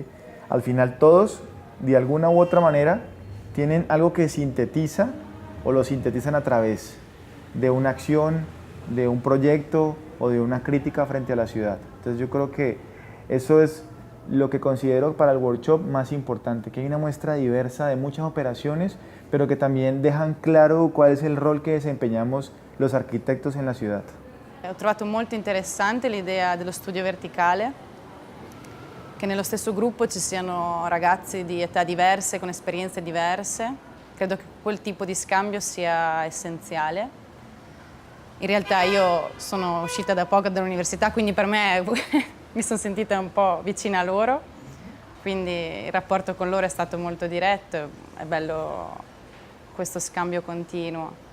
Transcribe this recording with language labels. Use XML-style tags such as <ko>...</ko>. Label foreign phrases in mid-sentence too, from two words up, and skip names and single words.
<es>Al final todos, de alguna u otra manera, tienen algo que sintetiza o lo sintetizan a través de una acción, de un proyecto o de una crítica frente a la ciudad. Entonces yo creo que eso es lo que considero para el workshop más importante, que hay una muestra diversa de muchas operaciones, pero que también dejan claro cuál es el rol che desempeñamos los arquitectos en la ciudad.</es> <it>Ho trovato molto interessante l'idea dello studio verticale, che nello stesso gruppo ci siano ragazzi di età diverse, con esperienze diverse. Credo che quel tipo di scambio sia essenziale. In realtà io sono uscita da poco dall'università, quindi per me mi sono sentita un po' vicina a loro, quindi il rapporto con loro è stato molto diretto, è bello questo scambio continuo.</it>